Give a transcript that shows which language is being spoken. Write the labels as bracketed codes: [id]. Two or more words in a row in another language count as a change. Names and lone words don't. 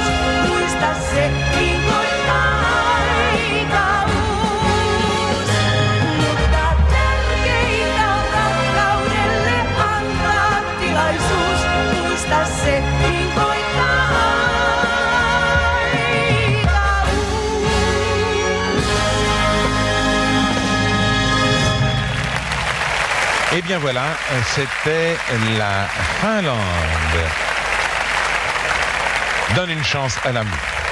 [fi] Muista se, niin koittaa aikavuus. Mutta tärkeintä on rakkaudelle antaa tilaisuus. Muista se, niin koittaa aikavuus. [fr] Et bien voilà, c'était la Finlande. Donne une chance à l'amour.